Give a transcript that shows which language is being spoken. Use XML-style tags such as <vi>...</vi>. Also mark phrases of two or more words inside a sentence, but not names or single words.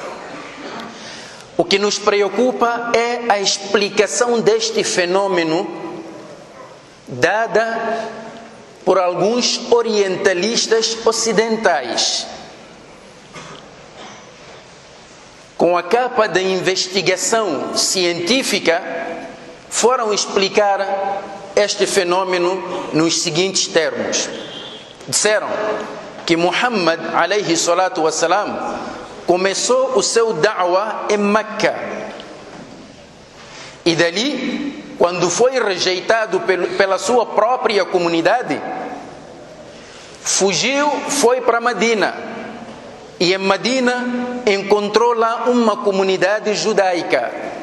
<pt>O que nos preocupa é a explicação deste fenômeno dada por alguns orientalistas ocidentais, com a capa da investigação científica, foram explicar este fenômeno nos seguintes termos. Disseram que Muhammad</pt> <ar>عليه الصلاة والسلام</ar> <pt>começou o seu da'wah em Meca. E dali, quando foi rejeitado pela sua própria comunidade, fugiu, foi para Medina. E em Medina encontrou lá uma comunidade judaica.</pt>